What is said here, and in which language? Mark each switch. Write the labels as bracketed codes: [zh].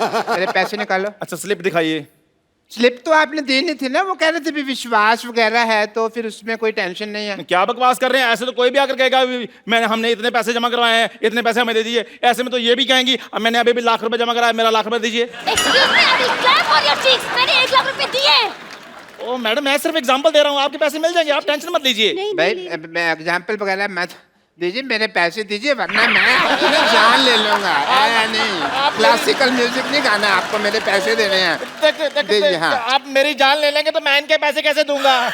[hi] मेरे पैसे निकालो। अच्छा स्लिप दिखाइए। स्लिप तो आपने देनी थी ना, वो कह रहे थे भी विश्वास वगैरह है तो फिर उसमें कोई टेंशन नहीं है। क्या बकवास कर रहे हैं? ऐसे तो कोई भी आकर कहेगा हमने इतने पैसे जमा करवाए हैं, इतने पैसे हमें दे दीजिए। ऐसे में तो ये भी कहेंगी मैंने अभी भी लाख रुपए जमा कराया, मेरा लाख रुपए दीजिए। [en] Excuse me, I will clap on your cheeks. [hi] मैंने 1 लाख रुपए दिए। ओ मैडम, मैं सिर्फ एग्जांपल दे रहा हूँ, आपके पैसे मिल जाएंगे, आप टेंशन मत लीजिए। भाई मैं एग्जाम्पल वगैरह मत दीजिए, मेरे पैसे दीजिए वरना मैं अपनी जान ले लूंगा। नहीं, क्लासिकल म्यूजिक नहीं गाना, आपको मेरे पैसे देने हैं। दीजिए। हाँ, आप मेरी जान ले लेंगे तो मैं इनके पैसे कैसे दूंगा?